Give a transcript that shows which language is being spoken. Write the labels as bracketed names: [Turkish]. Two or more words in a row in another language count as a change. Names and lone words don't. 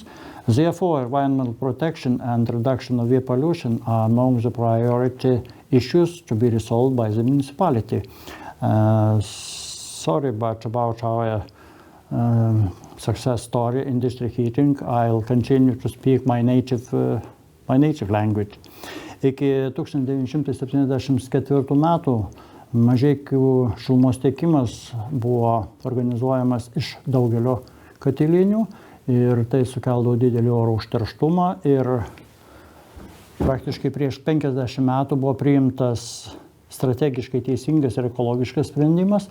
[English] Therefore, environmental protection and reduction of air pollution are among the priority issues to be resolved by the municipality. Sorry, but about our success story in district heating, I'll continue to speak my native language. [Lithuanian] Iki 1974 metų Mažeikių šilumos tiekimas buvo organizuojamas iš daugelio katilinių ir tai sukeldavo didelį oro užterštumą ir praktiškai prieš 50 metų buvo priimtas strategiškai teisingas ir ekologiškas sprendimas.